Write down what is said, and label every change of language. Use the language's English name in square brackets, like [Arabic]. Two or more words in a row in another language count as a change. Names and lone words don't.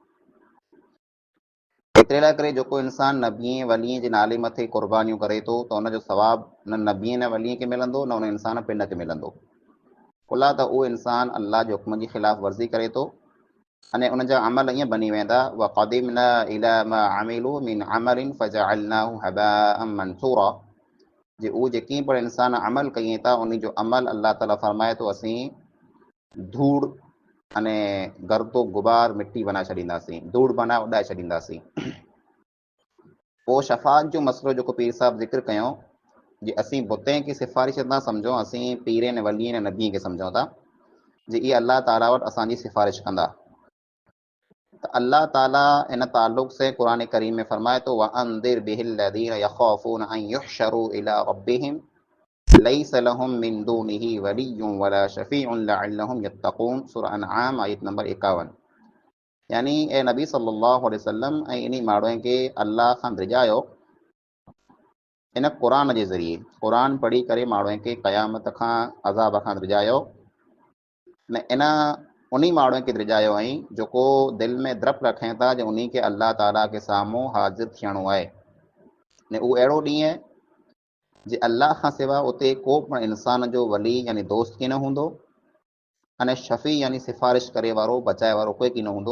[Sindhi] एतिरे लाइ करे जेको इंसान नबीअ वलीअ जे नाले मथे क़ुर्बानियूं करे थो त उनजो सवाबु न नबीअ न वलीअ खे मिलंदो, न उन इंसान पिंड खे मिलंदो। कुल त उहो इंसान अल्लाह जे हुकुम जी ख़िलाफ़ वर्ज़ी करे थो अने उन जा अमल ईअं बनी वेंदा [Arabic] وقدمنا إلى ما عملوا من عمل فجعلناه هباء منثورا, [Sindhi] जे उहे जेकी पण इंसान अमल कयूं था उन जो अमल अल्लाह ताला फरमाए थो असीं धूड़ अने गर्दो गुबार मिटी बनाए छॾींदासीं, धूड़ बनाए उॾाए छॾींदासीं। पोइ शफ़ात जो मसइलो जेको पीर साहिबु ज़िक्र कयूं, जे असीं बुतनि खे सिफ़ारिश न सम्झूं, असीं पीर ने वलीअ ने नबीअ खे सम्झूं था जे इहे अल्लाह ताला वटि असांजी सिफ़ारिश कंदा। त अल्लाह ताला इन ताल्लुक़ से क़ुरान करीम में फरमाए थो [Arabic] وأنذر به الذين يخافون أن يحشروا إلى ربهم ليس لهم من دونه ولي ولا شفيع لعلهم يتقون, [Sindhi] सूरह अनआम आयत नंबर 51। यानी ए नबी [Arabic] صلى الله عليه وسلم [Sindhi] ऐं इन माण्हुनि खे अल्लाह खां डिॼायो इन क़ुरान जे ज़रिए, क़ुरान पढ़ी करे माण्हुनि खे क़यामत खां अज़ाब खां डिॼायो न। इन उन माण्हुनि खे डिॼायो ऐं जेको दिलि में द्रप रखनि था जो उन खे अल्लाह ताला के साम्हूं हाज़िर थियणो आहे, ने उहो अहिड़ो ॾींहुं आहे जे अल्लाह खां सवाइ उते को बि इंसान जो वली यानी दोस्त कीन हूंदो, अने शफ़ी यानी सिफ़ारिश करे वारो, बचाए वारो कोई कीन हूंदो।